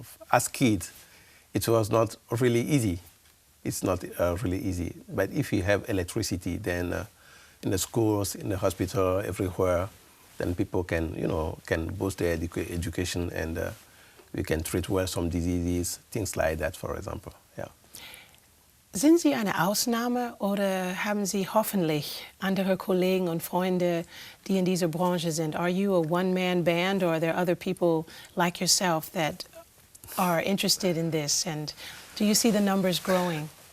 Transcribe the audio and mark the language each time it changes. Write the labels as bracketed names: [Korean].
[English] As kids, it was not really easy. It's not really easy. But if you have electricity, then in the schools, in the hospital, everywhere, then people can boost their education, and we can treat well some diseases, things like that, for example. Yeah. [German] Sind Sie eine Ausnahme oder haben Sie hoffentlich andere Kollegen und Freunde, die in dieser Branche sind? [English] Are you a one-man band, or are there other people like yourself that are interested in this? And do you see the numbers growing?